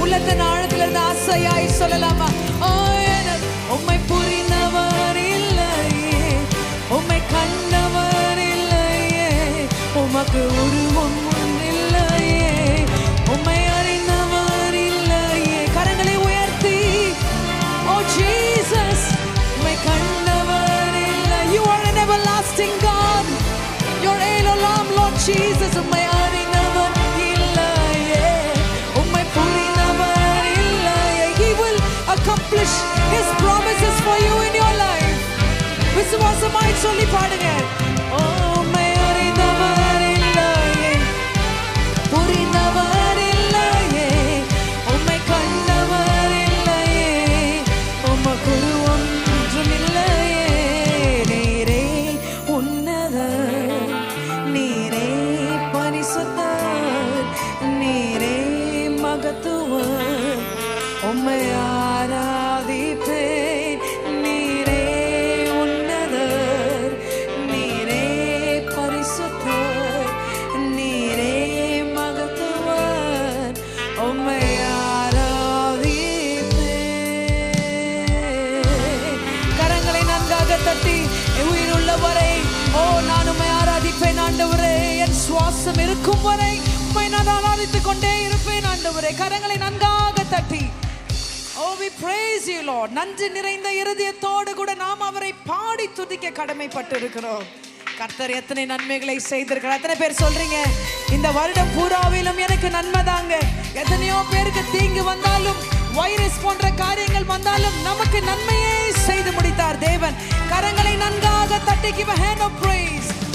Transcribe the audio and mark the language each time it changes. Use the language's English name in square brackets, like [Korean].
[Tamil] உள்ளத்தின் ஆழத்திலிருந்து ஆசையாய் சொல்லலாமா? ஓ எனக்கு உம்மை புரிந்தவர் இல்லையே, உம்மை கண்டவர் இல்லையே, உமக்கு உருவம் இல்லையே, உம்மை அறிந்தவர் இல்லையே. கரங்களை உயர்த்தி ஓ ஜீசஸ், உம்மை கண்டவர் இல்லை. [English] You are an everlasting God. You're Elohim, Lord Jesus. [Tamil] உம்மை அறிந்தவர் இல்லையே, உம்மை புரிந்தவர் இல்லையே. [English] He will accomplish His promises for you in your life. [Tamil] விசுவாசமாய் சொல்லி பாடுங்க. ஓ உம்மை அறிந்தவர் இல்லையே, புரிந்தவர் இல்லையே, உம்மை கண்டவர் இல்லையே, உமக்கு ஒன்றும் இல்லையே. நீரே உன்னதர், நீரே பரிசுத்தர், நீரே மகத்துவர், உம்மை ஆராதிப்பேன். நீரே உன்னதர், நீரே பரிசுத்தர், நீரே மகத்துவர், உம்மை ஆராதிப்பேன். கரங்களை நன்றாக தட்டி உயிருள்ளவரை ஓ நான் உம்மை ஆராதிப்பேன் ஆண்டவரே. என் சுவாசம் இருக்கும் வரை உம்மை நான் ஆராதித்துக் கொண்டே இருப்பேன் ஆண்டவரே. கரங்களை நன்றாக தட்டி [English] Oh, we praise you, Lord. [Tamil] நன்றி நிறைந்த இருதயத்தோடு கூட நாம் அவரை பாடி துதிக்க கடமைப்பட்டு இருக்கிறோம். கர்த்தர் எத்தனை நன்மைகளை செய்திருக்கிறார். எத்தனை பேர் சொல்றீங்க இந்த வருடம் பூராவிலும் எனக்கு நன்மை தாங்க. எத்தனையோ பேருக்கு தீங்கு வந்தாலும், வைரஸ் போன்ற காரியங்கள் வந்தாலும் நமக்கு நன்மையே செய்து முடித்தார் தேவன். கரங்களை நன்றாக தட்டி [English] give a hand of praise.